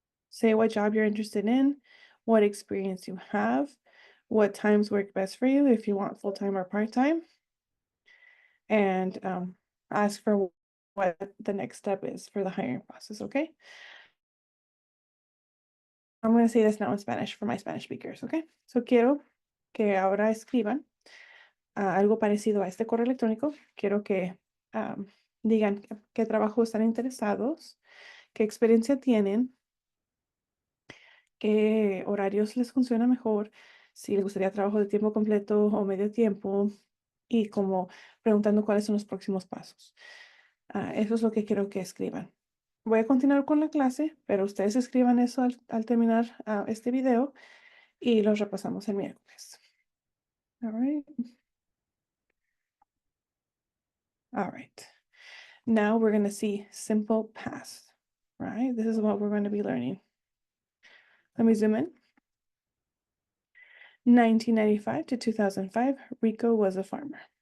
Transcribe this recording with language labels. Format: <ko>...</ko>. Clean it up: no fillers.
<en>Say what job you're interested in, what experience you have, what times work best for you if you want full-time or part-time, and ask for what the next step is for the hiring process, okay? I'm going to say this now in Spanish for my Spanish speakers, okay?</en> <es>So quiero que ahora escriban algo parecido a este correo electrónico. Quiero que digan qué trabajo están interesados, qué experiencia tienen, qué horarios les funciona mejor, si les gustaría trabajo de tiempo completo o medio tiempo, y como preguntando cuáles son los próximos pasos. Eso es lo que quiero que escriban. Voy a continuar con la clase, pero ustedes escriban eso al terminar este video y los repasamos el miércoles.</es> <en>All right. All right. Now we're going to see simple past, right? This is what we're going to be learning. Let me zoom in. 1995 to 2005, Rico was a farmer.</en>